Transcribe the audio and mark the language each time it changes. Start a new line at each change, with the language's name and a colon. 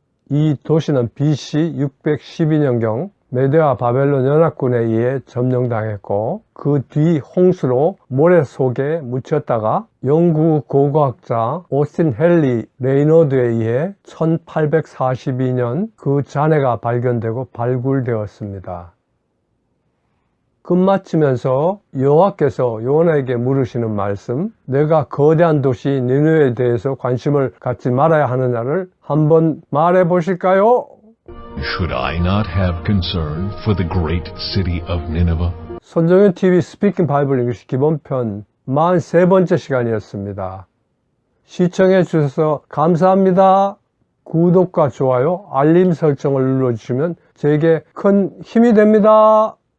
Korean: 이 도시는 BC 612년경 메대와 바벨론 연합군에 의해 점령당했고 그 뒤 홍수로 모래 속에 묻혔다가 영국 고고학자 오스틴 헨리 레이너드에 의해 1842년 그 잔해가 발견되고 발굴되었습니다. 끝마치면서 여호와께서 요나에게 물으시는 말씀, 내가 거대한 도시 니느웨에 대해서 관심을 갖지 말아야 하느냐를 한번 말해 보실까요?
English: Should I not have concern for the great city of Nineveh?
Korean: 손정현 TV 스피킹 바이블 잉글리시 기본편 43번째 시간이었습니다. 시청해 주셔서 감사합니다. 구독과 좋아요, 알림 설정을 눌러주시면 제게 큰 힘이 됩니다.